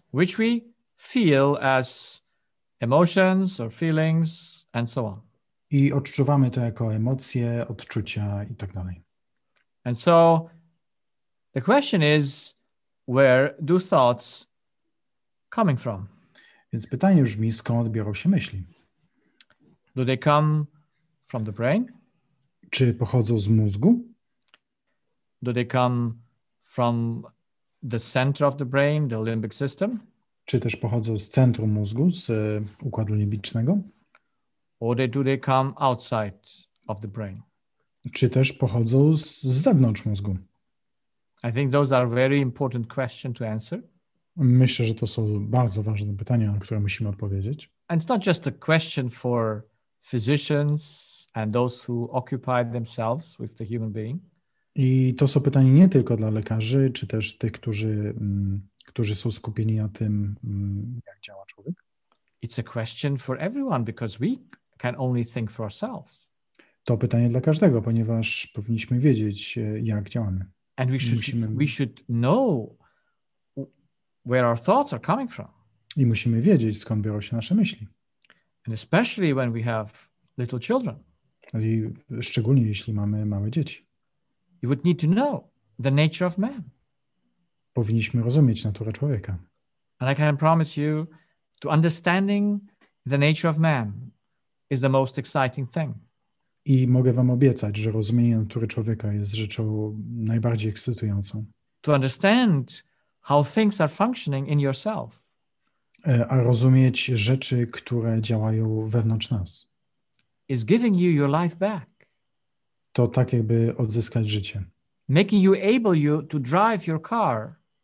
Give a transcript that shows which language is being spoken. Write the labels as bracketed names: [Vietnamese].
[English] Which we feel as emotions or feelings and so on. [Polish] I odczuwamy to jako emocje, odczucia i tak dalej. [English] And so the question is, where do thoughts coming from? [Polish] Więc pytanie brzmi, skąd biorą się myśli? [English] Do they come from the brain? [Polish] Czy pochodzą z mózgu? [English] Do they come from the center of the brain, the limbic system? [Polish] Czy też pochodzą z centrum mózgu, z układu limbicznego? [English] Or do they come outside of the brain? [Polish] Czy też pochodzą z zewnątrz mózgu? [English] I think those are very important questions to answer. [Polish] Myślę, że to są bardzo ważne pytania, na które musimy odpowiedzieć. [English] And it's not just a question for physicians and those who occupy themselves with the human being. [Polish] I to są pytania nie tylko dla lekarzy, czy też tych, którzy są skupieni na tym, jak działa człowiek. [English] It's a question for everyone because we can only think for ourselves. [Polish] To pytanie dla każdego, ponieważ powinniśmy wiedzieć, jak działamy. [English] And we should know where our thoughts are coming from. [Polish] I musimy wiedzieć, skąd biorą się nasze myśli. [English] And especially when we have little children. [Polish] I szczególnie jeśli mamy małe dzieci. [English] You would need to know the nature of man. [Polish] Powinniśmy rozumieć naturę człowieka. [English] And I can promise you, to understanding the nature of man is the most exciting thing. [Polish] I mogę wam obiecać, że rozumienie natury człowieka jest rzeczą najbardziej ekscytującą. [English] To understand how things are functioning in yourself. [Polish] A rozumieć rzeczy, które działają wewnątrz nas. [English] Is giving you your life back. [Polish] To tak jakby odzyskać życie. [English] Making you able to drive your car.